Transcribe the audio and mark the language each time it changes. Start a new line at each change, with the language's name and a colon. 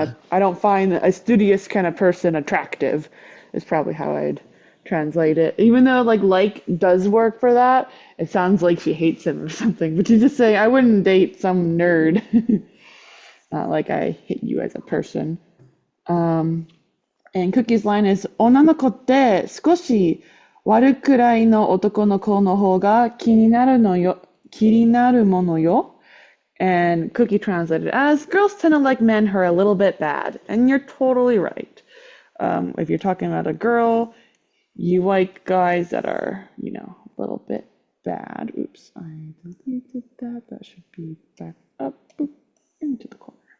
English: I don't find a studious kind of person attractive, is probably how I'd translate it. Even though like does work for that, it sounds like she hates him or something. But she's just saying, I wouldn't date some nerd. Not like I hate you as a person. Um, and Cookie's line is,
Japanese: 女の子って少し悪くらいの男の子の方が気になるのよ、気になるものよ.
English: And Cookie translated as, girls tend to like men who are a little bit bad. And you're totally right. If you're talking about a girl, you like guys that are, a little bit bad. Oops, I deleted that. That should be back up, boop, into the corner.